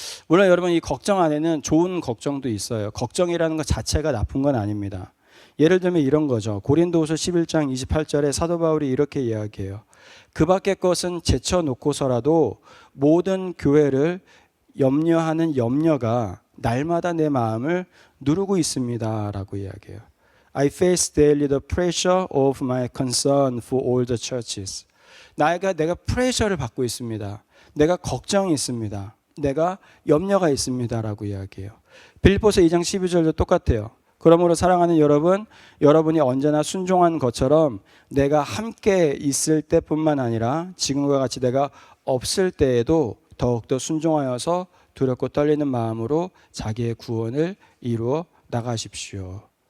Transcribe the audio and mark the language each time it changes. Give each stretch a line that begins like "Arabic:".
Korean: 물론 여러분, 이 걱정 안에는 좋은 걱정도 있어요. 걱정이라는 것 자체가 나쁜 건 아닙니다. 예를 들면 이런 거죠. 고린도후서 11장 28절에 사도 바울이 이렇게 이야기해요. 그 밖의 것은 제쳐놓고서라도 모든 교회를 염려하는 염려가 날마다 내 마음을 누르고 있습니다 라고 이야기해요.
English: I face daily the pressure of my concern for all the churches.
Korean: 내가 프레셔를 받고 있습니다. 내가 걱정이 있습니다. 내가 염려가 있습니다 라고 이야기해요. 빌립보서 2장 12절도 똑같아요. 그러므로 사랑하는 여러분, 여러분이 언제나 순종한 것처럼 내가 함께 있을 때뿐만 아니라 지금과 같이 내가 없을 때에도 더욱더 순종하여서 두렵고 떨리는 마음으로 자기의 구원을 이루어 나가십시오.